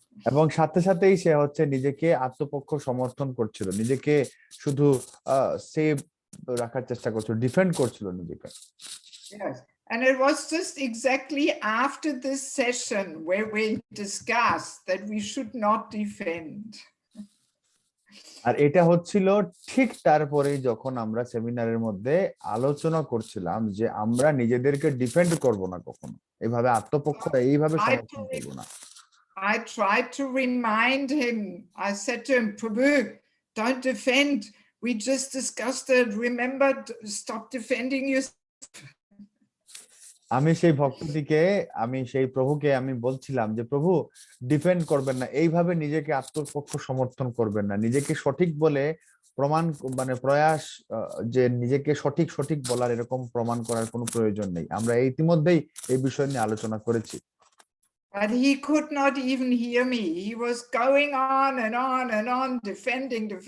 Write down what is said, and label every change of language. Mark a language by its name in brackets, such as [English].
[Bangla] এবং সাথে সাথেই সে হচ্ছে নিজেকে আত্মপক্ষ সমর্থন করছিল, নিজেকে শুধু সেভ রাখার চেষ্টা করছিল, ডিফেন্ড করছিল নিজেকে। [English] Yes, and it was just exactly after this session where we discussed that we should not defend. [Bangla] আর এটা হচ্ছিল ঠিক তারপরেই যখন আমরা সেমিনারের মধ্যে আলোচনা করছিলাম যে আমরা নিজেদেরকে ডিফেন্ড করব না কখনো, এইভাবে আত্মপক্ষ এইভাবে সমর্থন করব না। [English] I tried to remind him. I said to him, Prabhu, don't defend. We just discussed it. Remember, stop defending yourself. [Bangla] আমি সেই ভক্তটিকে সেই প্রভুকে আমি বলছিলাম যে প্রভু ডিফেন্ড করবেন না, এইভাবে নিজেকে আত্মপক্ষ সমর্থন করবেন না, নিজেকে সঠিক বলে প্রমাণ মানে প্রয়াস যে নিজেকে সঠিক বলার এরকম প্রমাণ করার কোনো প্রয়োজন নেই, আমরা ইতিমধ্যেই এই বিষয় নিয়ে আলোচনা করেছি। [English] But he could not even hear me. He was going on and on, defending.